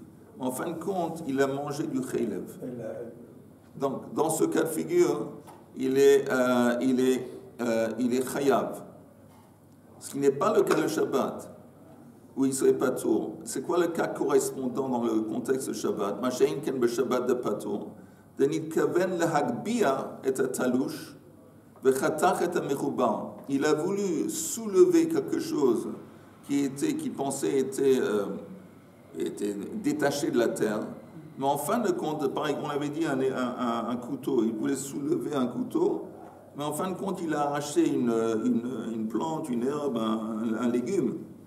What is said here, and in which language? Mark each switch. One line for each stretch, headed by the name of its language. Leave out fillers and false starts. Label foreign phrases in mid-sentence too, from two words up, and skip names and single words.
French: En fin de compte, il a mangé du chaylev. Donc, dans ce cas de figure, il est chayav. Ce qui n'est pas le cas le Shabbat, où il serait patour. C'est quoi le cas correspondant dans le contexte Shabbat?
Hebrew: מה שאין כן בשבת דפטור. דנתכוון להגביה את התלוש.
French: Il a voulu soulever quelque chose qui pensait était détaché de la terre. Mais en fin de compte, pareil, on avait dit un couteau. Il voulait soulever un couteau, mais en fin de compte, il a arraché une plante, une herbe, un légume.